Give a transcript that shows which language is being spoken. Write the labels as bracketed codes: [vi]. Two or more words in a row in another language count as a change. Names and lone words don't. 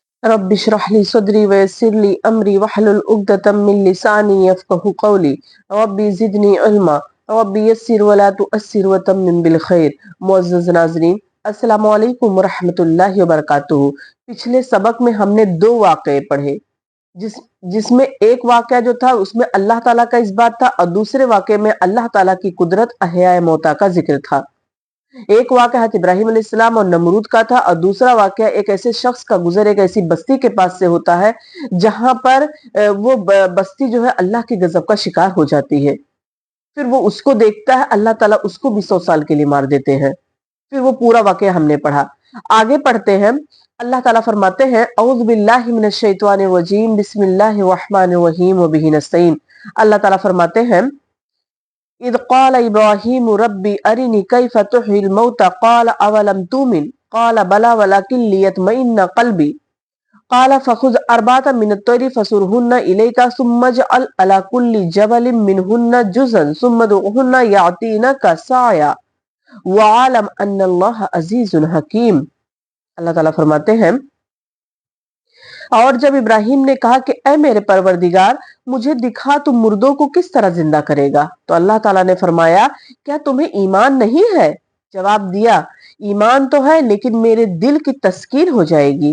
[ar] رب اشرح لي صدري ويسر لي أمري واحلل عقدة من لساني يفقهوا قولي رب زدني علما رب يسر ولا تعسر وتمم بالخير. [ur] معزز ناظرین, [ar] السلام عليكم ورحمة الله وبركاته. [ur] پچھلے سبق میں ہم نے دو واقعے پڑھے، جس میں ایک واقعہ جو تھا اس میں اللہ تعالیٰ کا اس بات تھا اور دوسرے واقعے میں اللہ تعالیٰ کی قدرت احیائے موتیٰ کا ذکر تھا. ایک واقعہ حضرت ابراہیم علیہ السلام اور نمرود کا تھا اور دوسرا واقعہ ایک ایسے شخص کا گزر ایک ایسی بستی کے پاس سے ہوتا ہے جہاں پر وہ بستی جو ہے اللہ کے غضب کا شکار ہو جاتی ہے. پھر وہ اس کو دیکھتا ہے، اللہ تعالیٰ اس کو بھی 100 سال کے لیے مار دیتے ہیں. پھر وہ پورا واقعہ ہم نے پڑھا. آگے پڑھتے ہیں۔ اللہ تعالیٰ فرماتے ہیں [ar] أعوذ بالله من الشيطان الرجيم بسم الله الرحمن الرحيم وبه نستعين. [ur] اللہ تعالیٰ فرماتے ہیں [ar] إذ قال إبراهيم رب أرني كيف تحيي الموتى قال أولم تؤمن قال بلى ولكن ليطمئن قلبي قال فخذ أربعة من الطير فصرهن إليك ثم اجعل على كل جبل منهن جزءا ثم ادعهن يأتينك سعيا واعلم أن الله عزيز حكيم. [ur] اللہ تعالیٰ فرماتے ہیں اور جب ابراہیم نے کہا کہ اے میرے پروردگار، مجھے دکھا تو مُردوں کو کس طرح زندہ کرے گا، تو اللہ تعالیٰ نے فرمایا کیا تمہیں ایمان نہیں ہے? جواب دیا ایمان تو ہے لیکن میرے دل کی تسکین ہو جائے گی.